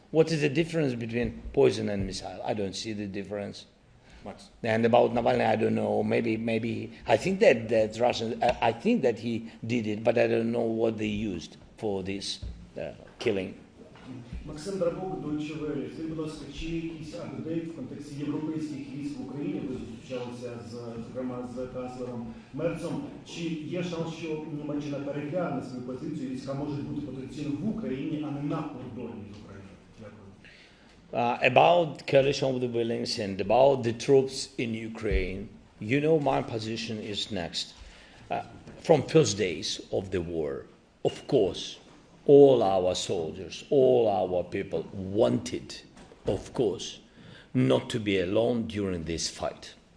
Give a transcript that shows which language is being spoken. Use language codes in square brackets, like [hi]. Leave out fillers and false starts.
[en] What is the difference between poison and missile? I don't see the difference. Max. And about Navalny, I don't know. Maybe I think that Russians. I think that he did it, but I don't know what they used for this killing. [uk] Максим Драбок, Deutsche Welle. Скажіть, будь ласка, чи є якийсь апдейт в контексті європейських військ в Україні? Ви зустрічалися зокрема з канцлером Мерцом. Чи є шанс, що Німеччина перегляне свою позицію, війська можуть бути потенційно в Україні, а не на кордоні з Україною? [en] About coalition of the willing and about the troops in Ukraine, you know my position is next. From first days of the war, of course, all our soldiers, all our people wanted, of course, not to be alone during this fight.